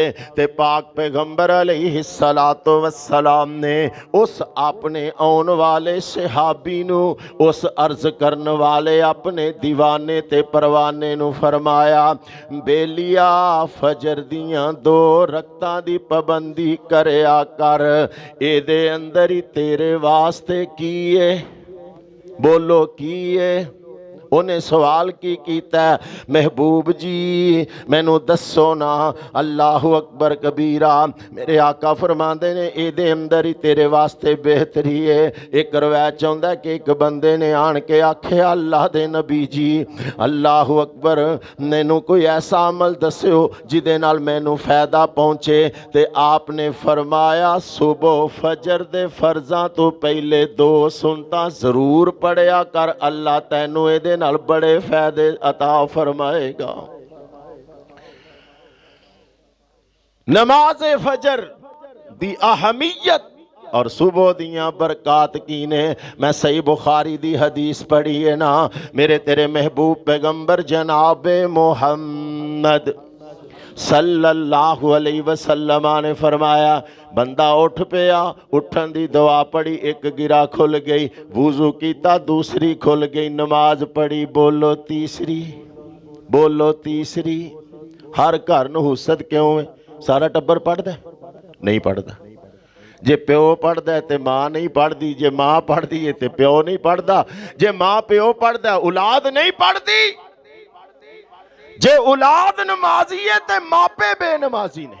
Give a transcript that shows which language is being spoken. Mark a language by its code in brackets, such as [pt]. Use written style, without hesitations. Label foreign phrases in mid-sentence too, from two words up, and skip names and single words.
[pa] تے پاک پیغمبر [ar] عليه الصلاة والسلام [pa] نے اس اپنے آنے والے صحابی نوں، اس عرض کرنے والے اپنے دیوانے تے پروانے نوں فرمایا، بیلیا فجر دیاں 2 رکعتاں دی پابندی کریا کر، ایدے اندر ہی تیرے واسطے کی ہے. بولو کی ہے. انہیں سوال کی کیتا، محبوب جی مینوں دسو نا. [ar] الله أكبر كبيرا. [pa] میرے آقا فرماتے نے ایدے اندر ہی تیرے واسطے بہتری ہے. ایک روایت چاہتا کہ ایک بندے نے آن کے آکھے، اللہ دے نبی جی [ar] الله أكبر, [pa] مینوں کوئی ایسا عمل دسیو جدے نال مینوں فائدہ پہنچے. تے آپنے فرمایا، صبح فجر دے فرضاں تو پہلے 2 سنتا ضرور پڑھیا کر، اللہ تینوں ایدے نال بڑے فائدے عطا فرمائے گا. نماز فجر دی اہمیت اور صبح دیاں برکات کی نے. میں صحیح بخاری دی حدیث پڑھی ہے نا، میرے تیرے محبوب پیغمبر جناب محمد [ar] صلى الله عليه وسلم [pa] نے فرمایا، بندہ اٹھ پیا، اٹھن دی دعا پڑھی، ایک گرہ کھل گئی، وضو کیتا دوسری کھل گئی، نماز پڑھی، بولو تیسری، بولو تیسری. [ur] ہر گھر نحوست کیوں ہے? [pa] سارا ٹبر پڑھدا نہیں پڑھدا۔ جے پیو پڑھدا ہے تو ماں نہیں پڑھتی، جے ماں پڑھتی ہے تو پیو نہیں پڑھتا، جے ماں پیو پڑھدا اولاد نہیں پڑھتی، جے اولاد نمازی ہے تو ماپے بے نمازی نے.